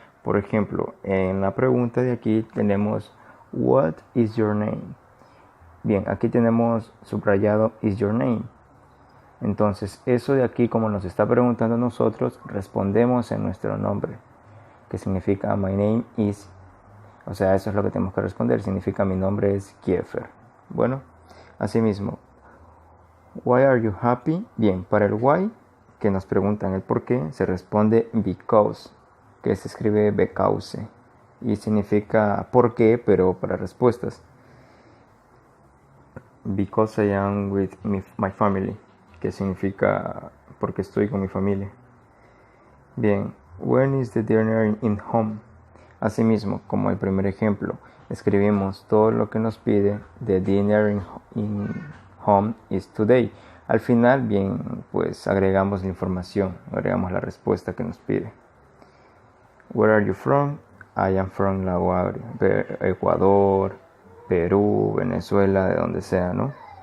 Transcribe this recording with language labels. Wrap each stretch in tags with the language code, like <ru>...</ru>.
<es>Por ejemplo, en la pregunta de aquí tenemos</es> <en>what is your name.</en> <es>Bien, aquí tenemos subrayado</es> <en>is your name.</en> <es>Entonces, eso de aquí, como nos está preguntando a nosotros, respondemos en nuestro nombre, que significa</es> <en>my name is.</en> <es>O sea, eso es lo que tenemos que responder. Significa mi nombre es Kiefer. Bueno, asimismo,</es> <en>why are you happy?</en> <es>Bien, para el why, que nos preguntan el por qué, se responde because, que se escribe because y significa por qué, pero para respuestas.</es> <en>Because I am with my family,</en> <es>que significa porque estoy con mi familia.</es> <en>Bien, when is the dinner in home?</en> <es>Asimismo, como el primer ejemplo, escribimos todo lo que nos pide.</es> <en>The dinner in home is today.</en> <es>Al final, bien, pues agregamos la información, agregamos la respuesta que nos pide.</es> <en>Where are you from? I am from</en> <es>La Guaira, Ecuador, Perú, Venezuela, de donde sea, ¿no?</es>